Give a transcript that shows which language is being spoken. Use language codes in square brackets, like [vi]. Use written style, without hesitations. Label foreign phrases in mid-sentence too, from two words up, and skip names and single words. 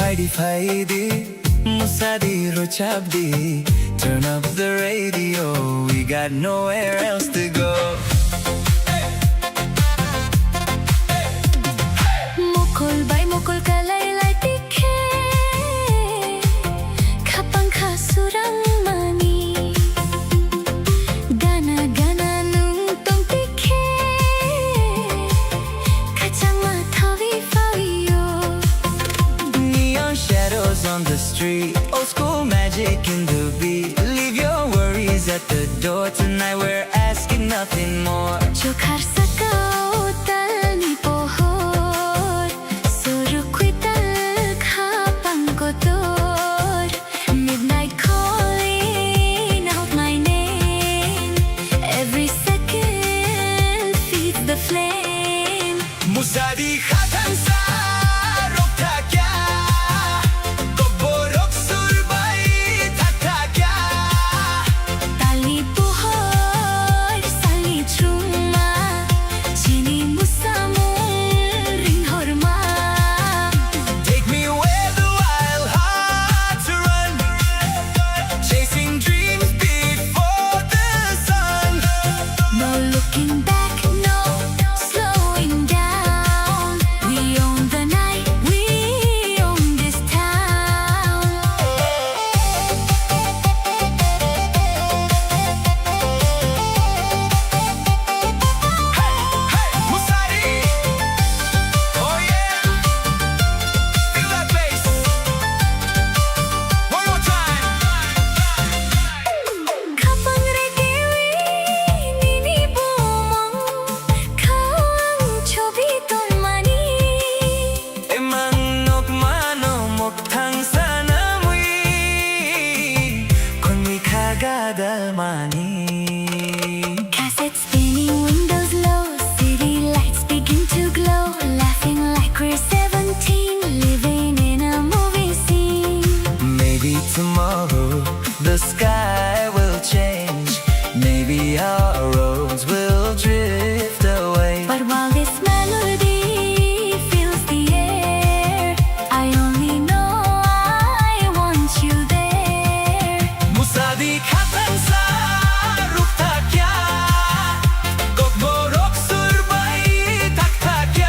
[trp] Faidi, Musadi Rochabdi. [en] Turn up the radio, we got nowhere else to go. [trp] Mukul bay mukul kalay lay tikhe Kapang kasurang mani Gana gana nung tong tikhe Kachang mathawi fawiyo [en] Neon shadows on the street, old school magic in the beat. Leave your worries at the door, tonight we're asking nothing more. [trp] Chokhar sakao tal ni pohor Surukwi tal kapang kotor [en] Midnight calling out my name Every second feeds the flame [trp] Musadi khatan sa rokta kya, Koborok surbay thakta kya. Tali pohor sali chuma Chini musamong ring horma [en] Take me where the wild hearts run, chasing dreams before the sun. No looking back, no slowing down We own the night, we own this town Hey, Musadi, oh yeah, feel that bass. One more time. [trp] Kapang regiwi nini bumong Kawang chobi ton mani Emang nok mano mok thang sana mui, kon mui kagada mani. [en] Cassette spinning, windows low City lights begin to glow Laughing like we're 17 Living in a movie scene Maybe tomorrow the sky will change. Maybe our roads will drift away. But while this melody fills the air I only know I want you there [trp] Musadi khatan sa rukta kya, Kokborok surbay thakta kya.